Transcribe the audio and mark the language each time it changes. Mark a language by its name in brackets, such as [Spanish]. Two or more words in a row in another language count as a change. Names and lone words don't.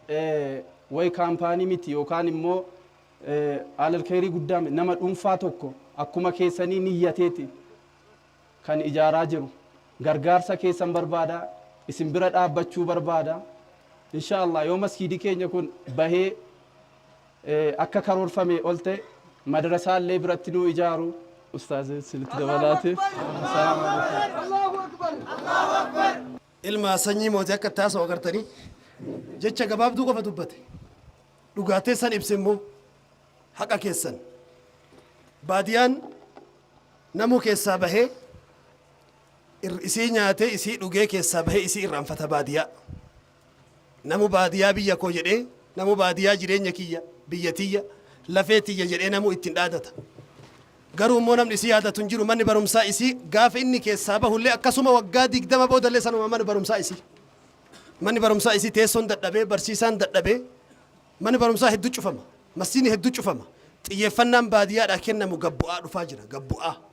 [Oromo] way kaampaanii miti yookaan immoo alal khairii guddaa nama dhuunfaa tokko akkuma keessanii niyyateeti kan ijaaraa jiru gargaarsa keessan barbaada isin bira dhaabbachuu barbaada inshallah yoo masjiidi keenya kun bahee akka karoorfame olte madrasaa illee biratti nu ijaaru ustaaz silti dabalaati [Arabic] assalamu alaykum Allahu akbar Allahu akbar [Oromo] ilma sanyii mootii akka taasoo agartanii jecha gabaabduu qofa dubbate dhugaatee san ibse immoo haqa keessan baadiyaan namuu keessaa bahee isii nyaatee isii dhugee keessaa bahee isii irraanfata baadiyaa namu baadiyaa biyya koo jedhee namu baadiyaa jireenya kiyya biyya tiyya lafee tiyya jedhee namu ittiin dhaadata garuu immoo namni isii yaadatu hin jiru manni barumsaa isii gaafa inni keessaa bahullee akkasuma waggaa 20 boodallee sanuma manni barumsaa isii teessoon dadhabee barsiisaan dadhabee manni barumsaa hedduu cufama masjiidni hedduu cufama xiyyeeffannaan baadiyyaadhaa kennamu gabbu'aa dhufaa jira gabbu'aa